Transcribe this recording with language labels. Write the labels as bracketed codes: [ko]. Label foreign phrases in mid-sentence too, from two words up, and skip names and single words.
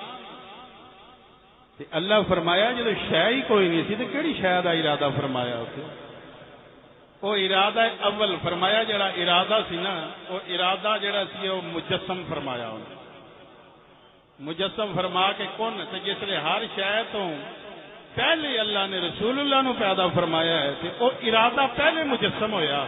[pa] تے اللہ فرمایا جدو شے ہی کوئی نہیں سی تے کیڑی شے دا ارادہ فرمایا اوتے؟ وہ ارادہ اول فرمایا، جڑا ارادہ سی نا، وہ ارادہ جڑا سی وہ مجسم فرمایا انہوں، مجسم فرما کے کن، تے جس نے ہر شے تو پہلے اللہ نے رسول اللہ نو پیدا فرمایا ہے، تے وہ ارادہ پہلے مجسم ہویا۔